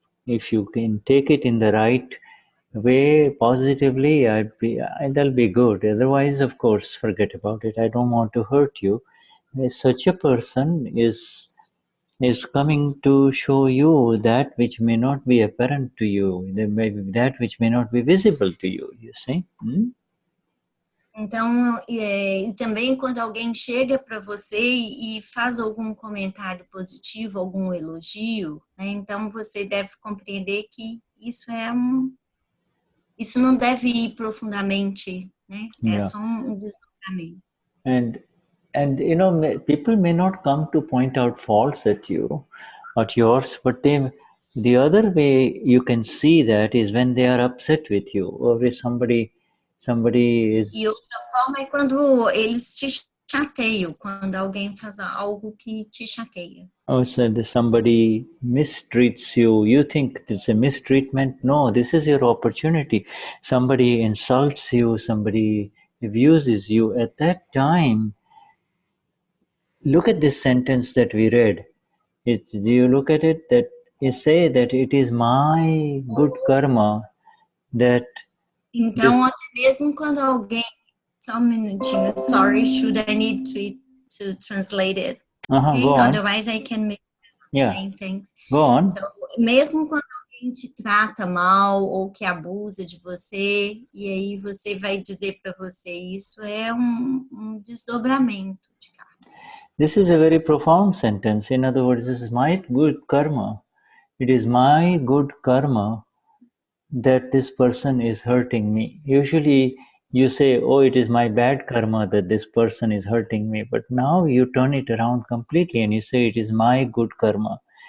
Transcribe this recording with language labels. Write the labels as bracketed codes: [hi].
[en] If you can take it in the right way, positively, that'll be good. Otherwise, of course, forget about it. I don't want to hurt you. Such a person is coming to show you that which may not be apparent to you, that which may not be visible to you. You see? [pt] Então, e também quando alguém chega para você e faz algum comentário positivo, algum elogio, né, então você deve compreender que isso isso não deve ir profundamente, né? É só um desdobramento. [en] And you know, people may not come to point out faults at yours, but the other way you can see that is when they are upset with you, or if somebody is... [pt] E outra forma é quando eles te chateiam, quando alguém faz algo que te chateia. [en] Oh, so somebody mistreats you. You think it's a mistreatment? No, this is your opportunity. Somebody insults you, somebody abuses you. At that time, look at this sentence that we read. Do you look at it? That you say that it is my good karma that... [pt] Então, até mesmo quando alguém... Só um minutinho. [en] Sorry, should I need to translate it? Okay? Go on. Otherwise, I can make things. Go on. [pt] So, mesmo quando alguém te trata mal ou que abusa de você, e aí você vai dizer para você, isso é um desdobramento de karma. [en] This is a very profound sentence. In other words, this is my good karma. It is my good karma that this person is hurting me. Usually you say, oh, it is my bad karma that this person is hurting me. But now you turn it around completely and you say, it is my good karma.